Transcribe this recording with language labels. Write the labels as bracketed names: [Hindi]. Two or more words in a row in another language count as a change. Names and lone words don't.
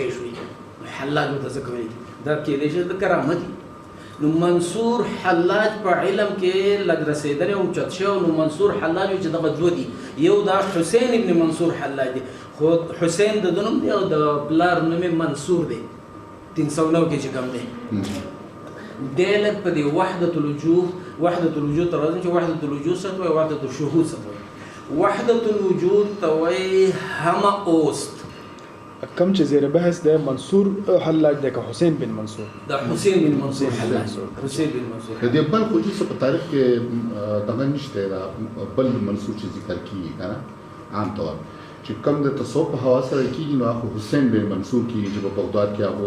[Pashto] شوي حلاج ورته ځکه وایي دا کېدای شي د کرامت نو منصور حلاج په علم کې لږ رسېدلی او اوچت شوی نو منصور حلاج چې دغه دوه دي یو دا حسین ابن منصور حلاج دی خو حسین د ده نوم دی او د پلار نوم یې منصور دی 309 کې چې کوم دی دی لږ په دې [Arabic] وحدة الوجود [Pashto] ته راځي چې [Arabic] وحدة الوجود [Pashto] څه ته وایي [Arabic] وحدة الشهود [Pashto] څه ته وایي [Arabic] وحدة الوجود [Pashto] ته وایي [Persian] همه اوست [Pashto] کم چې زیر بحث ده منصور حلاج ده که حسین بن منصور دا حسین بن منصور حلاج حسین بن منصور د دې بل خو چې په تاریخ کې دغه نشته دا بل منصور چې ذکر کیږي کنه عام طور چې کم د تصوف په حواله سره کیږي نو هغه حسین بن منصور کیږي چې په بغداد کې هغه